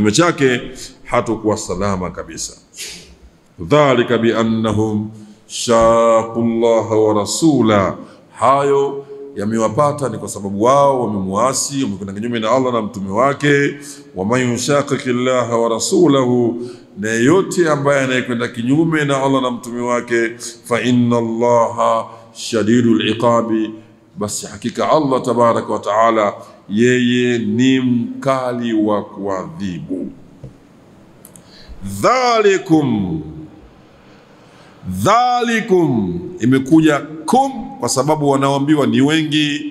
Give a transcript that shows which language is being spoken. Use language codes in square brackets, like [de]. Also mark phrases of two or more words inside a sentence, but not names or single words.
[sw] Kinyume chake hatakuwa salama kabisa. [ar] ذلك بأنهم شاقوا الله ورسوله, [sw] hayo yamewapata ni kwa sababu wao wamemuasi, wamekwenda kinyume na Allah na mtume wake. [ar] ومن يشاقق الله ورسوله, [sw] na yote ambaye anayekwenda kinyume na Allah na mtume wake, [ar] فإن الله شديد العقاب, [sw] basi hakika Allah [ar] تبارك وتعالى [sw] yeye ni mkali wa kuadhibu. Dhalikum imekuja kum kwa sababu wanaoambiwa ni wengi.